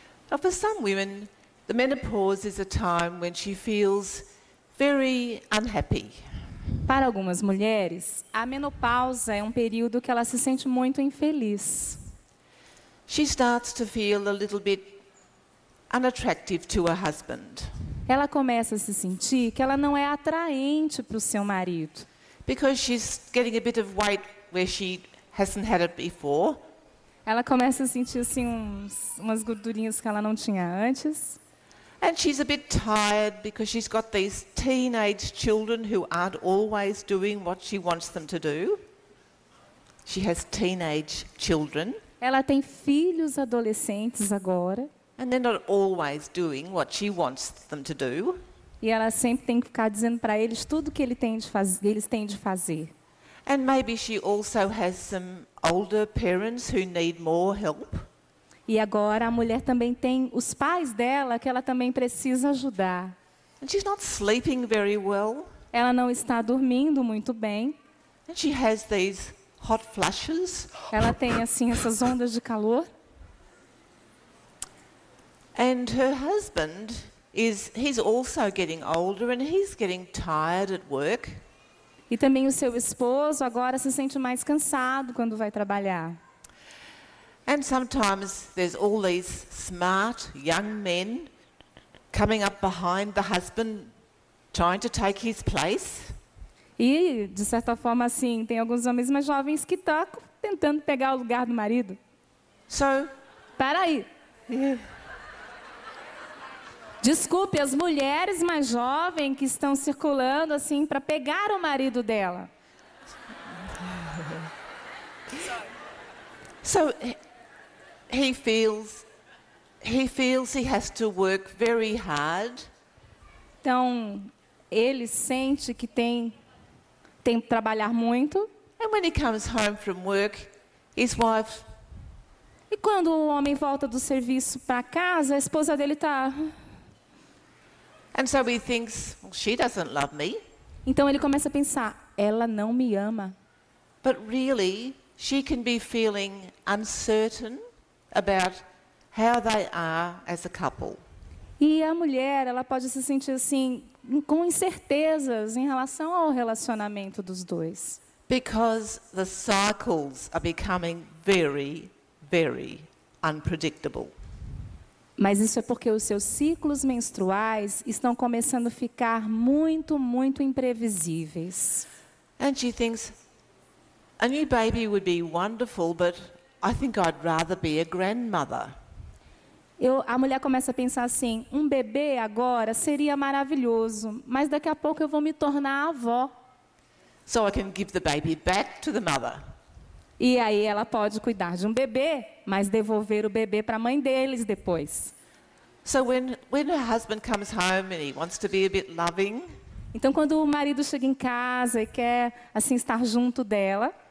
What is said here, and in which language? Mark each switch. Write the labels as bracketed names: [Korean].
[English] Now, for some women, the menopause is a time when she feels very unhappy. [Portuguese] Para algumas mulheres, a menopausa é um período que ela se sente muito infeliz. [English] She starts to feel a little bit unattractive to her husband [Portuguese] Ela começa a se sentir que ela não é atraente para o seu marido. [English] because she's getting a bit of weight where she hasn't had it before. [Portuguese] Ela começa a sentir assim umas gordurinhas que ela não tinha antes. [English] And she's a bit tired because she's got these teenage children who aren't always doing what she wants them to do. She has teenage children, [Portuguese] Ela tem filhos adolescentes agora. [English] and they're not always doing what she wants them to do. [Portuguese] E ela sempre tem que ficar dizendo para eles tudo que eles têm de fazer. [English] And maybe she also has some older parents who need more help. [Portuguese] E agora a mulher também tem os pais dela que ela também precisa ajudar. [English] And she's not sleeping very well. [Portuguese] Ela não está dormindo muito bem. [English] And she has these hot flushes. [Portuguese] Ela tem assim essas ondas de calor. [English] And her husband he's also getting older and he's getting tired at work. [Portuguese] E também o seu esposo agora se sente mais cansado quando vai trabalhar. [English] And sometimes there's all these smart young men coming up behind the husband trying to take his place. [Portuguese] E, de certa forma, assim, tem alguns homens mais jovens que estão tentando pegar o lugar do marido. [English] So, [Portuguese] Para aí. [English] yeah. [Portuguese] Desculpe, as mulheres mais jovens que estão circulando assim para pegar o marido dela. [English] So he feels he has to work very hard. [Portuguese] Então, ele sente que tem que trabalhar muito. [English] And when he comes home from work, his wife, [Portuguese] E quando o homem volta do serviço para casa, a esposa dele está... [English] and so he thinks, well, she doesn't love me. [Portuguese] Então ele começa a pensar, ela não me ama. [English] But really, she can be feeling uncertain about how they are as a couple. [Portuguese] E a mulher, ela pode se sentir assim, com incertezas em relação ao relacionamento dos dois. [English] Because the cycles are becoming very, very unpredictable. [Portuguese] Mas isso é porque os seus ciclos menstruais estão começando a ficar muito, muito imprevisíveis. [English] And she thinks, a new baby would be wonderful, but I think I'd rather be a grandmother. [Portuguese] A mulher começa a pensar assim, um bebê agora seria maravilhoso, mas daqui a pouco eu vou me tornar avó. [English] So I can give the baby back to the mother. [Portuguese] E aí ela pode cuidar de um bebê, mas devolver o bebê para a mãe deles depois. [English] So when her husband comes home and he wants to be a bit loving, [Portuguese] Então, quando o marido chega em casa e quer assim estar junto dela,